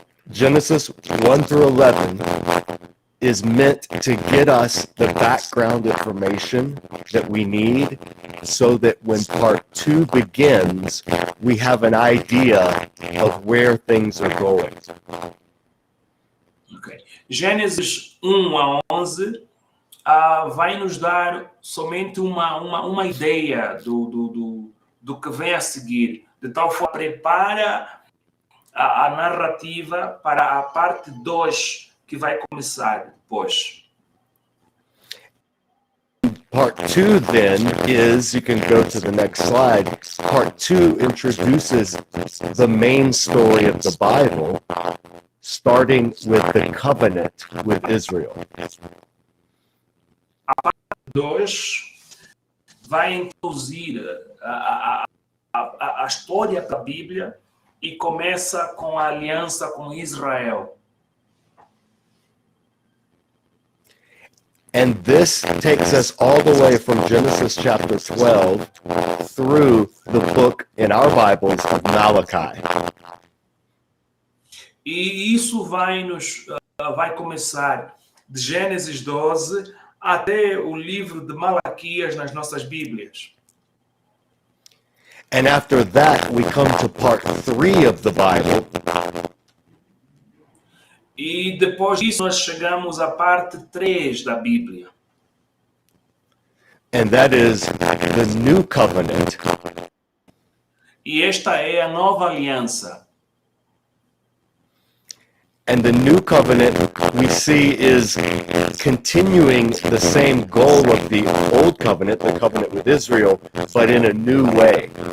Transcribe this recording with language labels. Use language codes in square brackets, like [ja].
[en] Genesis 1 through 11 is meant to get us the background information that we need so that when part 2 begins, we have an idea of where things are going. Okay. [pt] Gênesis 1 a 11 vai nos dar somente uma ideia do que vem a seguir, de tal forma prepara a narrativa para a parte 2 que vai começar depois. [en] Part two then is, you can go to the next slide, part two introduces the main story of the Bible, starting with the covenant with Israel. [pt] A parte 2 vai introduzir a história da Bíblia e começa com a aliança com Israel. [en] And this takes us all the way from Genesis chapter 12 through the book in our Bibles of Malachi. [pt] E isso vai começar de Gênesis 12 até o livro de Malaquias nas nossas Bíblias. [en] And after that, we come to part 3 of the Bible, [pt] E depois disso nós chegamos à parte 3 da Bíblia. [en] and that is the new covenant. [pt] E esta é a nova aliança. [en] And the new covenant we see is continuing the same goal of the old covenant, the covenant with Israel, but in a new way.